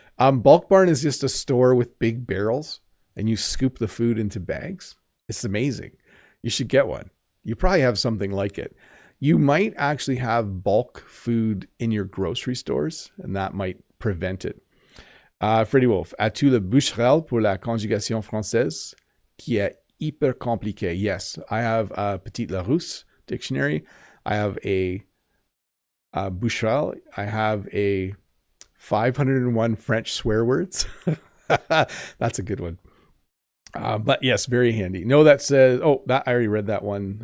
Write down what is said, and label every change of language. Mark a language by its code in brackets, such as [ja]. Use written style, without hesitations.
[en] Bulk Barn is just a store with big barrels and you scoop the food into bags. It's amazing. You should get one. You probably have something like it. You might actually have bulk food in your grocery stores, and that might prevent it. [fr] Freddy Wolf, as-tu le Boucherel pour la conjugation française, qui est hyper compliqué? [en] Yes, I have a Petit Larousse dictionary. I have a Boucherel. I have a 501 French swear words. That's a good one. But yes, very handy. No, that says, oh, that I already read that one.